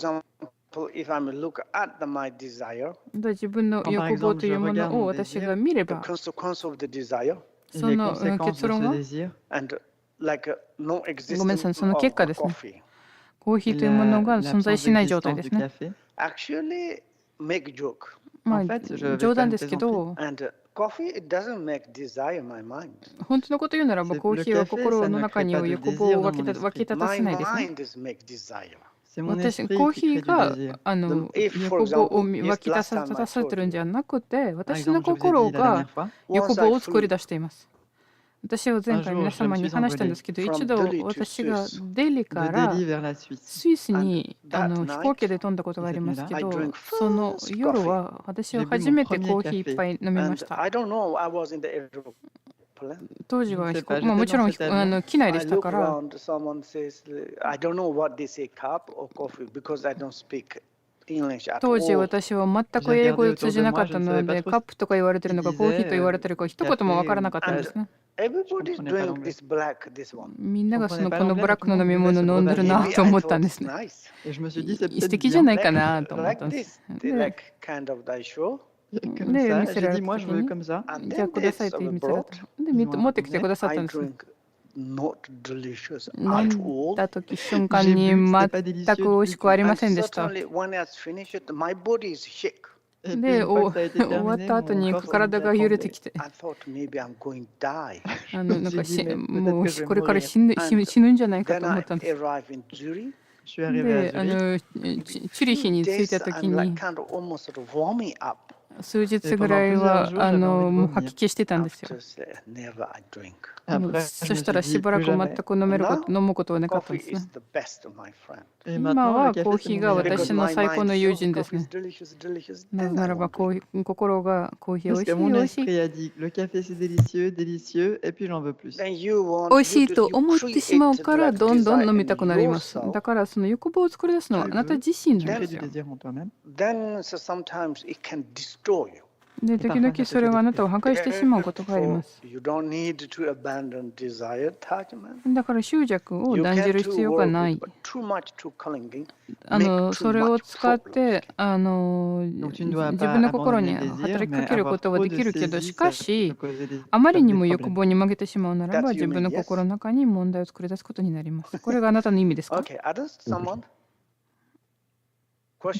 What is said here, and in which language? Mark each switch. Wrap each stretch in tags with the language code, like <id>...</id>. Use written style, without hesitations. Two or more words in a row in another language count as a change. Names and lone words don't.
<en>example, if I look at my desire,</en> <ja>で自分の欲望というものを私が見れ</ja> <en>the</en> <ja>ば、</ja> <en>consequence of the desire,</en> <fr>Et</fr> <ja>そ</ja> <fr>les</fr> <ja>の</ja> <fr>conséquences</fr> <ja>結</ja> <fr>de</fr> <ja>論</ja> <fr>ce</fr> <ja>は</ja> <fr>désir,</fr> <en>and like no</en> <ja>ごめんなさい、</ja> <en>existence</en> <ja>その</ja> <en>of</en> <ja>結果ですね。</ja> <en>coffee,</en> <ja>コーヒーというものが存在</ja> <fr>l'absence</fr> <ja>しない状態</ja> <fr>d'existence</fr> <ja>です</ja> <fr>du</fr> <ja>ね。</ja> <fr>café.</fr> <en>actually make joke.</en> <ja>まあ</ja> <fr>En fait, je vais</fr> <ja>冗</ja> <fr>faire</fr> <ja>談</ja> <fr>une</fr> <ja>ですけ</ja> <fr>plaisanterie.</fr> <ja>ど、</ja> <en>And coffee, it doesn't make desire in my mind.</en> <ja>本当のこと言うならば</ja> <fr>C'est-</fr> <ja>コーヒーは</ja> <fr>le café,</fr> <ja>心</ja> <fr>ça</fr> <ja>の</ja> <fr>ne</fr> <ja>中</ja> <fr>crée</fr> <ja>に</ja> <fr>pas de</fr> <ja>欲</ja> <fr>désir</fr> <ja>望を</ja> <fr>dans</fr> <ja>湧</ja> <fr>mon</fr> <ja>き</ja> <fr>esprit.</fr> <ja>立た</ja> <en>My</en> <ja>せないですね。</ja> <en>mind is make desire.</en> <fr>C'est mon</fr> <ja>私</ja> <fr>esprit</fr> <ja>コー</ja> <fr>qui</fr> <ja>ヒ</ja> <fr>crée</fr> <ja>ー</ja> <fr>du</fr> <ja>が</ja> <fr>désir.</fr> <en>If,</en> <ja>欲</ja> <en>for</en> <ja>望を</ja> <en>example,</en> <ja>湧</ja> <en>yes,</en> <ja>き立</ja> <en>last</en> <ja>た</ja> <en>time I</en> <ja>せて</ja> <en>told</en> <ja>るん</ja> <en>you,</en> <ja>じゃなくて、</ja> <fr>Par</fr> <ja>私の</ja> <fr>exemple, je vous ai</fr> <ja>心</ja> <fr>dit la</fr> <ja>が</ja> <fr>dernière fois,</fr> <ja>欲</ja> <en>once</en> <ja>望</ja> <en>I</en> <ja>を作り</ja> <en>flew</en> <ja>出しています。私は前回皆様に話したんですけど、</ja> <en>from</en> <ja>一度</ja> <en>Delhi to</en> <ja>私が</ja> <en>Swiss.</en> <ja>デリか</ja> <fr>de</fr> <ja>ら</ja> <fr>Delhi vers la Suisse.</fr> <ja>スイスに</ja> <en>And that</en> <ja>飛行機で飛んだことがありますけ</ja> <en>I</en> <ja>ど、</ja> <en>drank</en> <ja>その</ja> <en>first</en> <ja>夜</ja> <en>coffee.</en> <ja>は私は</ja> <fr>J'ai bu</fr> <ja>初</ja> <fr>mon</fr> <ja>めて</ja> <fr>premier</fr> <ja>コーヒー</ja> <fr>café.</fr> <ja>一杯飲みま</ja> <en>And</en> <ja>した</ja> <en>I。don't know, I was in the airplane.</en> <ja>当時は</ja> <fr>Je ne sais</fr> <ja>飛行</ja> <fr>pas,</fr> <ja>まあ、も</ja> <fr>j'étais</fr> <ja>ちろ</ja> <fr>dans</fr> <ja>ん</ja> <fr>cet avion.</fr> <ja>機内で</ja> <en>I</en> <ja>した</ja> <en>look</en> <ja>から</ja> <en>around, someone says, I don't know what they say, cup or coffee, because I don't speak English at</en> <ja>当時 all. 私は全く英語で通じなかったので、カップとか言われてるのかコーヒーと言われてるか一言もわからなかったんですね。</ja> <en>Everybody's</en> <fr>Je comprenais pas</fr> <en>drink</en> <fr>l'anglais.</fr> <en>this black, this one.</en> <ja>みんながその</ja> <fr>Je comprenais pas</fr> <ja>この</ja> <fr>l'anglais,</fr> <ja>ブラックの飲み</ja> <fr>mais</fr> <ja>物</ja> <fr>tout le monde</fr> <ja>飲んでるな</ja> <en>Maybe</en> <ja>と</ja> <en>I</en> <ja>思ったん</ja> <en>thought</en> <ja>で</ja> <en>it's</en> <ja>すね。</ja> <en>nice.</en> <fr>Et je me suis dit, c'est</fr> <ja>素</ja> <fr>peut-être</fr> <ja>敵じゃ</ja> <fr>bien.</fr> <ja>ないかなと思っ</ja> <en>Like</en> <ja>たんです。</ja> <en>this,</en> <ja>で</ja> <en>like kind of I show.</en> <fr>Comme</fr> <ja>で</ja> <fr>ça,</fr> <ja>見せ</ja> <fr>j'ai</fr> <ja>られ</ja> <fr>dit,</fr> <ja>た</ja> <fr>moi,</fr> <ja>時</ja> <fr>je veux</fr> <ja>に</ja> <fr>comme ça.</fr> <ja>じゃあくださいという見せられた。で持ってきてくださっ</ja> <en>I</en> <ja>たんですね。</ja> <en>drink not delicious</en> <ja>飲</ja> <en>at</en> <ja>ん</ja> <en>all.</en> <ja>だ時瞬間に全く美味しくありま</ja> <en>And</en> <ja>せんでした。</ja> <en>certainly when it's finished, my body is shake.</en> <fr>Et puis,</fr> <ja>で</ja> <fr>une fois que ça a été</fr> <ja>終わっ</ja> <fr>terminé,</fr> <ja>た後</ja> <fr>mon</fr> <ja>に</ja> <fr>corps s'est mis</fr> <ja>体</ja> <fr>à</fr> <ja>が揺れて</ja> <fr>trembler.</fr> <ja>きて、</ja> <en>I thought maybe I'm going to die.</en> <ja>なんか</ja> <fr>J'ai dit, mais</fr> <ja>もう</ja> <fr>peut-être que je vais</fr> <ja>これから</ja> <fr>mourir.</fr> <ja>死ぬんじゃないか</ja> <en>Then</en> <ja>と思</ja> <en>I</en> <ja>ったんです。</ja> <en>arrived in Zurich.</en> <fr>Je suis arrivé à</fr> <ja>で</ja> <fr>Zurich.</fr> <ja>チュリヒに着い</ja> <en>Days</en> <ja>た時</ja> <en>I'm like</en> <ja>に</ja> <en>kind of almost warming up.</en> <ja>数日ぐらいはもう吐き気してたんですよ。</ja> <en>After say, never I drink.</en> <ja>そしたらしばらく全く飲むことはなかったん</ja> <en>Coffee</en> <ja>ですね。</ja> <en>is the best, my friend.</en> <ja>今はコーヒーが私の最高の友人です</ja> <en>Coffee</en> <ja>ね</ja> <en>is。delicious, delicious.</en> <ja>なぜ</ja> <en>Then</en> <ja>な</ja> <en>I</en> <ja>らば</ja> <en>won't drink.</en> <ja>心がコーヒー美</ja> <fr>Parce</fr> <ja>味し</ja> <fr>que</fr> <ja>い</ja> <fr>mon</fr> <ja>美味しい</ja> <fr>esprit a dit le café c'est délicieux, délicieux, et puis j'en veux plus.</fr> <en>Then you want</en> <ja>美味し</ja> <en>you</en> <ja>い</ja> <en>to</en> <ja>と</ja> <en>you</en> <ja>思ってしまう</ja> <en>create</en> <ja>から</ja> <en>like</en> <ja>どんどん</ja> <en>desire</en> <ja>飲み</ja> <en>in</en> <ja>たくなります。</ja> <en>yourself.</en> <ja>だからその欲望を作り出すのはあなた自身なん</ja> <fr>Tu</fr> <ja>で</ja> <fr>crées</fr> <ja>す</ja> <fr>du</fr> <ja>よ。</ja> <fr>désir en toi-même.</fr> <en>Then so sometimes it can destroy you.</en> <ja>で、時々それはあなたを破壊してしまうことがありま</ja> <en>Therefore,</en> <ja>す。</ja> <en>you don't need to abandon desire attachment.</en> <ja>だから執着を</ja> <en>You</en> <ja>断じ</ja> <en>can</en> <ja>る</ja> <en>too</en> <ja>必要が</ja> <en>work</en> <ja>な</ja> <en>with,</en> <ja>い。</ja> <en>but too much too clinging. Make</en> <ja>そ</ja> <en>too</en> <ja>れを</ja> <en>much</en> <ja>使っ</ja> <en>problems.</en> <ja>て</ja> <fr>Donc tu ne dois</fr> <ja>自</ja> <fr>pas</fr> <ja>分の心</ja> <fr>abandonner</fr> <ja>に</ja> <fr>le désir,</fr> <ja>働きか</ja> <fr>mais</fr> <ja>けるこ</ja> <fr>avoir</fr> <ja>とは</ja> <fr>trop</fr> <ja>で</ja> <fr>de</fr> <ja>きるけど、</ja> <fr>saisie,</fr> <ja>し</ja> <fr>ça</fr> <ja>か</ja> <fr>peut</fr> <ja>し</ja> <fr>causer des,</fr> <ja>あまり</ja> <fr>comme</fr> <ja>に</ja> <fr>des</fr> <ja>も欲</ja> <fr>problèmes.</fr> <ja>望に負けてしまうならば</ja> <en>That's</en> <ja>自</ja> <en>you</en> <ja>分</ja> <en>mean,</en> <ja>の</ja> <en>yes?</en> <ja>心の中に問題を作り出すことになります。これがあなたの意味ですか？</ja> <en>Okay, others, someone?</en> <ja>他</ja>